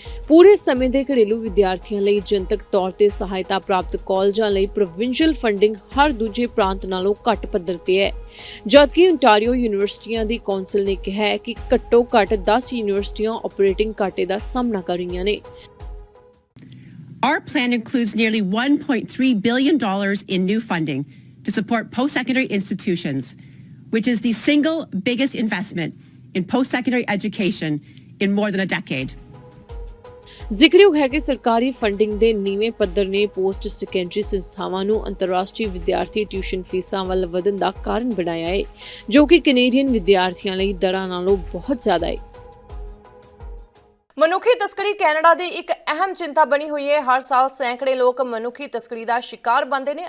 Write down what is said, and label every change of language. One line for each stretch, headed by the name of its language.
Punjabi: ਪੂਰੇ ਸਮੇਂ ਦੇ ਘਰੇਲੂ ਵਿਦਿਆਰਥੀਆਂ ਲਈ ਜਨਤਕ ਤੌਰ ਤੇ ਸਹਾਇਤਾ ਪ੍ਰਾਪਤ ਕਾਲਜਾਂ ਲਈ ਪ੍ਰੋਵਿੰਸ਼ੀਅਲ ਫੰਡਿੰਗ ਹਰ ਦੂਜੇ ਪ੍ਰਾਂਤ ਨਾਲੋਂ ਘੱਟ ਪੱਧਰ ਤੇ ਹੈ, ਜਦਕਿ ਓਨਟਾਰੀਓ ਯੂਨੀਵਰਸਿਟੀਆਂ ਦੀ ਕੌਂਸਲ ਨੇ ਕਿਹਾ ਹੈ ਕਿ ਘੱਟੋ-ਘੱਟ 10 ਯੂਨੀਵਰਸਿਟੀਆਂ ਆਪਰੇਟਿੰਗ ਘਾਟੇ ਦਾ ਸਾਹਮਣਾ ਕਰ ਰਹੀਆਂ ਨੇ।
English: Our plan includes nearly $1.3 billion in new funding to support post-secondary institutions, which is the single biggest investment in post-secondary education in more than a decade.
Punjabi: ਜ਼ਿਕਰਯੋਗ ਹੈ ਕਿ ਸਰਕਾਰੀ ਫੰਡਿੰਗ ਦੇ ਨੀਵੇਂ ਪੱਧਰ ਨੇ ਪੋਸਟ ਸੈਕੰਡਰੀ ਸੰਸਥਾਵਾਂ ਨੂੰ ਅੰਤਰਰਾਸ਼ਟਰੀ ਵਿਦਿਆਰਥੀ ਟਿਊਸ਼ਨ ਫੀਸਾਂ ਵੱਲ ਵਧਣ ਦਾ ਕਾਰਨ ਬਣਾਇਆ ਹੈ, ਜੋ ਕਿ ਕੈਨੇਡੀਅਨ ਵਿਦਿਆਰਥੀਆਂ ਲਈ ਦਰਾਂ ਨਾਲੋਂ ਬਹੁਤ ਜ਼ਿਆਦਾ ਹੈ। ਮਨੁੱਖੀ ਤਸਕਰੀ ਕੈਨੇਡਾ ਦੀ ਇੱਕ ਅਹਿਮ ਚਿੰਤਾ ਬਣੀ ਹੋਈ ਹੈ। ਹਰ ਸਾਲ ਸੈਂਕੜੇ ਲੋਕ ਮਨੁੱਖੀ ਤਸਕਰੀ ਦਾ ਸ਼ਿਕਾਰ ਬਣਦੇ ਨੇ।